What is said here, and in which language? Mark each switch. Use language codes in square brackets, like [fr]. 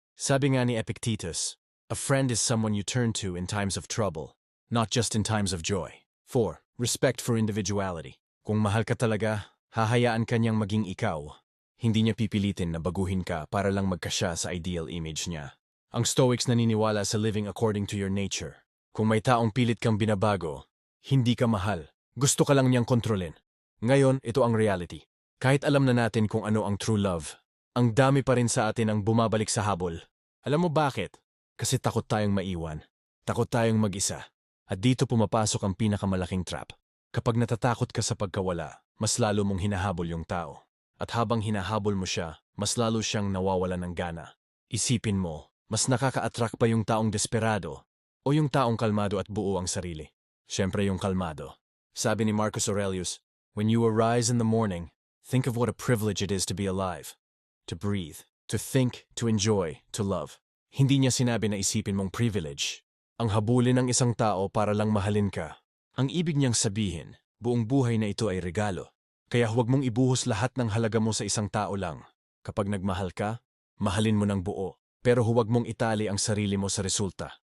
[tl] Sabi nga ni [en] Epictetus, a friend is someone you turn to in times of trouble, not just in times of joy. 4. Respect for individuality. [tl] Kung mahal ka talaga, hahayaan ka niyang maging ikaw. Hindi niya pipilitin na baguhin ka para lang magkasya sa ideal image niya. Ang Stoics naniniwala sa [en] living according to your nature. [tl] Kung may taong pilit kang binabago, hindi ka mahal. Gusto ka lang niyang kontrolin. Ngayon, ito ang reality. Kahit alam na natin kung ano ang true love, ang dami pa rin sa atin ang bumabalik sa habol. Alam mo bakit? Kasi takot tayong maiwan. Takot tayong mag-isa. At dito pumapasok ang pinakamalaking trap. Kapag natatakot ka sa pagkawala, mas lalo mong hinahabol yung tao. At habang hinahabol mo siya, mas lalo siyang nawawala ng gana. Isipin mo, mas nakaka-attract pa yung taong desperado o yung taong kalmado at buo ang sarili. Siyempre yung kalmado. Sabi ni [en] Marcus Aurelius, when you arise in the morning, think of what a privilege it is to be alive, to breathe, to think, to enjoy, to love. [tl] Hindi niya sinabi na isipin mong privilege. Ang habulin ng isang tao para lang mahalin ka. Ang ibig niyang sabihin, buong buhay na ito ay regalo. Kaya huwag mong ibuhos lahat ng halaga mo sa isang tao lang. Kapag nagmahal ka, mahalin mo ng buo. Pero huwag mong itali ang sarili mo sa resulta.